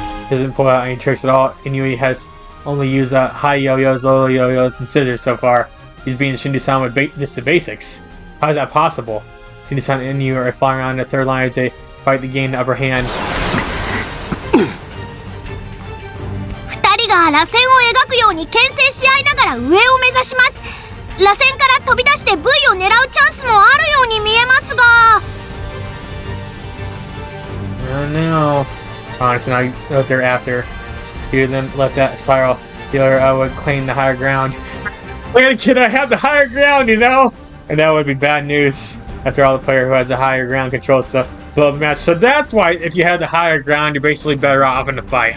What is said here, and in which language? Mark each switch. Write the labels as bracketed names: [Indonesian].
[English] Doesn't pull out any tricks at all. Inui has only used high yo-yos, low yo-yos, and scissors so far. He's beating Shindu-san with just the basics. How is that possible? Shindu-san and Inui are flying around the third line as they fight to gain the upper hand. [Japanese] 2人が螺旋を描くように牽制し合いながら上を目指します。螺旋から飛び出して V を狙うチャンスもあるように見えますが。 [English] I don't know. Honestly, not what they're after. Either of them let that spiral. The other would claim the higher ground. Wait, can I have the higher ground, you know? And that would be bad news. After all, the player who has the higher ground controls the flow of the match. So that's why if you have the higher ground, you're basically better off in the fight.